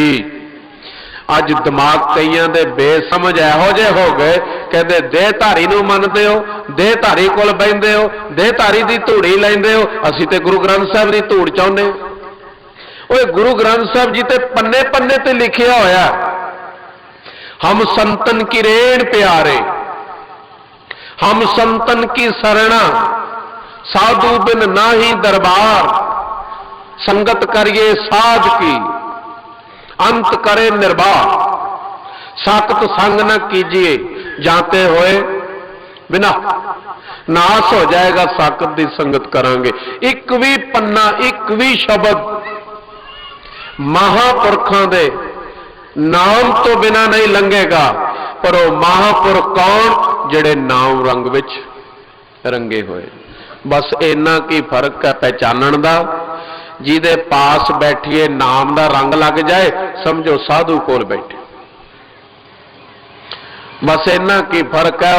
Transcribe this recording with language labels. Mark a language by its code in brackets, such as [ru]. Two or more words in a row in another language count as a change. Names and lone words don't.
[pa] ਅੱਜ ਦਿਮਾਗ ਕਈਆਂ ਦੇ ਬੇਸਮਝ ਇਹੋ ਜੇ ਹੋ ਗਏ, ਕਹਿਤੇ ਦੇਹਧਾਰੀ ਨੂੰ ਮੰਨਦੇ ਹੋ, ਦੇਹਧਾਰੀ ਕੋਲ ਬਹਿੰਦੇ ਹੋ, ਦੇਹਧਾਰੀ ਦੀ ਧੂੜੀ ਲੈਂਦੇ ਹੋ, ਅਸੀਂ ਤੇ ਗੁਰੂ ਗ੍ਰੰਥ ਸਾਹਿਬ ਦੀ ਧੂੜ ਚਾਹੁੰਦੇ। ਓਏ ਗੁਰੂ ਗ੍ਰੰਥ ਸਾਹਿਬ ਜੀ ਤੇ ਪੰਨੇ ਪੰਨੇ ਤੇ ਲਿਖਿਆ ਹੋਇਆ, ਹਮ ਸੰਤਨ ਕੀ ਰੇਣ ਪਿਆਰੇ, ਹਮ ਸੰਤਨ ਕੀ ਸਰਣਾ, ਸਾਧੂ ਬਿਨ ਨਾਹੀ ਦਰਬਾਰ, ਸੰਗਤ ਕਰੀਏ ਸਾਧ ਕੀ, ਅੰਤ ਕਰੇ ਨਿਰਬਾਹ, ਸਾਕਤ ਸੰਗ ਨ ਕੀਜੀਐ, ਜਾਤੇ ਹੋਏ ਬਿਨਾ ਨਾਸ਼ ਹੋ ਜਾਏਗਾ, ਸਾਕਤ ਦੀ ਸੰਗਤ ਕਰਾਂਗੇ। ਇੱਕ ਭੀ ਪੰਨਾ, ਇੱਕ ਭੀ ਸ਼ਬਦ ਮਹਾਂਪੁਰਖਾਂ ਦੇ ਨਾਮ ਤੋਂ ਬਿਨਾ ਨਹੀਂ ਲੰਘੇਗਾ। [hi] पर वो महापुरख कौन? [pa] ਜਿਹੜੇ ਨਾਮ ਰੰਗ ਵਿੱਚ ਰੰਗੇ ਹੋਏ। ਬਸ ਇੰਨਾ ਕੀ ਫ਼ਰਕ ਹੈ ਪਛਾਣਨ ਦਾ। ਜਿਹਦੇ ਪਾਸ ਬੈਠੀਏ ਨਾਮ ਦਾ ਰੰਗ ਲੱਗ ਜਾਏ, ਸਮਝੋ ਸਾਧੂ ਕੋਲ ਬੈਠੇ। ਬਸ ਇੰਨਾ ਕੀ ਫ਼ਰਕ ਹੈ।